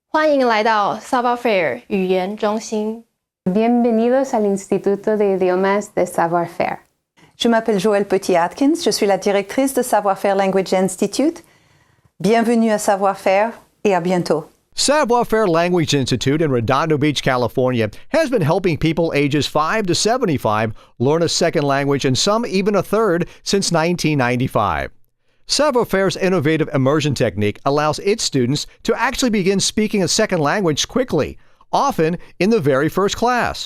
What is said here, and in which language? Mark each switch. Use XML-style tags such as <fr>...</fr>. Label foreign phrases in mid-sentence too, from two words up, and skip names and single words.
<zh>欢迎来到 Savoir Faire 语言中心。</zh> <es>Bienvenidos al Instituto de Idiomas de Savoir Faire.</es> <fr>Je m'appelle Joëlle Petit-Atkins, je suis la directrice de Savoir Faire Language Institute. Bienvenue à Savoir Faire et à bientôt.</fr> <en>Savoir Faire Language Institute in Redondo Beach, California, has been helping people ages 5 to 75 learn a second language and some even a third since 1995. Savoir Faire's innovative immersion technique allows its students to actually begin speaking a second language quickly, often in the very first class.</en>